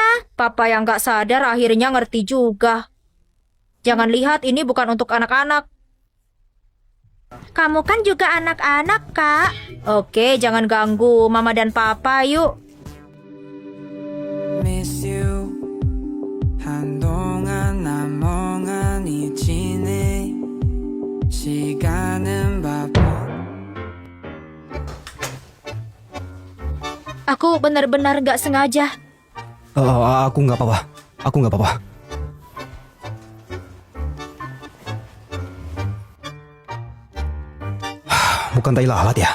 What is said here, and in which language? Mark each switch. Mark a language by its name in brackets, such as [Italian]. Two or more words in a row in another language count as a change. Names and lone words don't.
[Indonesian] Papa yang gak sadar akhirnya ngerti juga. Jangan lihat ini bukan untuk anak-anak. Kamu kan juga anak-anak, Kak. Oke, jangan ganggu Mama dan Papa yuk. [English] Miss you [Korean] 한동안 난 멍하니 지내 시간은 바빠 [Indonesian] Aku benar-benar gak sengaja. Aku nggak apa-apa. Aku nggak apa-apa. Bukan tai lalat ya?